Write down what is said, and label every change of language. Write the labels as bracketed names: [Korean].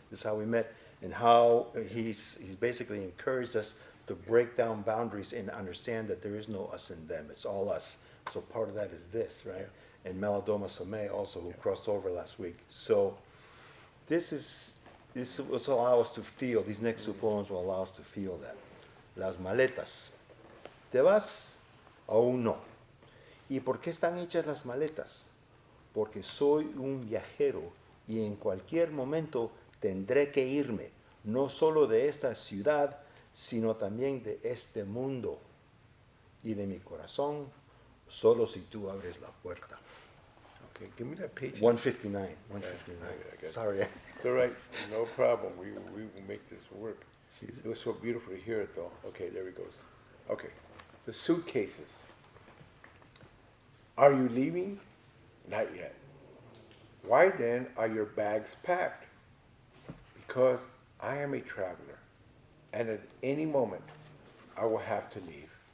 [English] This is how we met, and how he's basically encouraged us to break down boundaries and understand that there is no us and them. It's all us. So part of that is this, right? And Melodoma Somé also, who crossed over last week. So this will allow us to feel, these next two poems will allow us to feel that. [Spanish] Las maletas. ¿Te vas? Aún no. ¿Y por qué están hechas las maletas? Porque soy un viajero y en cualquier momento tendré que irme, no solo de esta ciudad, sino también de este mundo. Y de mi corazón, solo si tú abres la puerta. [English] Okay, give me that page. 159. I got it. Sorry. It's all right, no problem. We will make this work. It was so beautiful to hear it, though. Okay, there he goes. Okay, the suitcases. Are you leaving? Not yet. Why then are your bags packed? Because I am a traveler, and at any moment I will have to leave.